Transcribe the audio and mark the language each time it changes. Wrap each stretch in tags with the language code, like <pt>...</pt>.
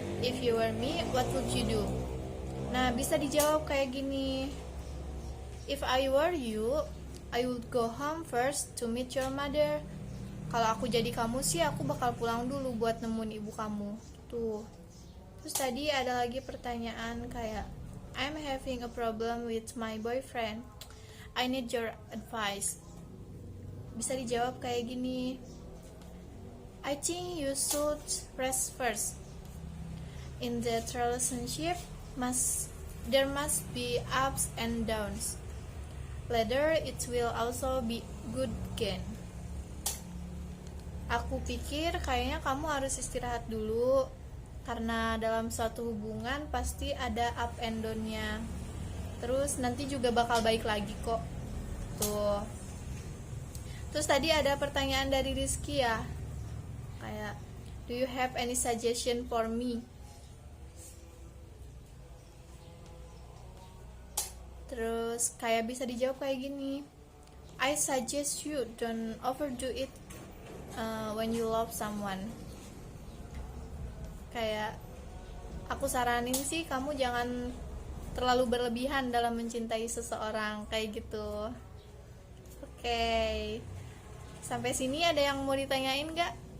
<en>If you were me, what would you do?</en> <id>Nah, bisa dijawab kayak gini.</id> <en>If I were you, I would go home first to meet your mother.</en> <id>Kalau aku jadi kamu sih, aku bakal pulang dulu buat nemuin ibu kamu. Tuh. Terus tadi ada lagi pertanyaan kayak</id> <en>I'm having a problem with my boyfriend. I need your advice.</en> <id>Bisa dijawab kayak gini.</id> <en>I think you should rest first. In that relationship, there must be ups and downs. Later, it will also be good again.</en> <id>Aku pikir kayaknya kamu harus istirahat dulu, karena dalam suatu hubungan pasti ada up and down-nya. Terus nanti juga bakal baik lagi kok. Tuh. Terus tadi ada pertanyaan dari Rizky ya.</id> <en>Kayak, do you have any suggestion for me?</en> <id>Terus kayak bisa dijawab kayak gini.</id> <en>I suggest you don't overdo it when you love someone.</en> <id>Kayak aku saranin sih kamu jangan terlalu berlebihan dalam mencintai seseorang, kayak gitu. Oke. Sampai sini ada yang mau ditanyain gak?</id>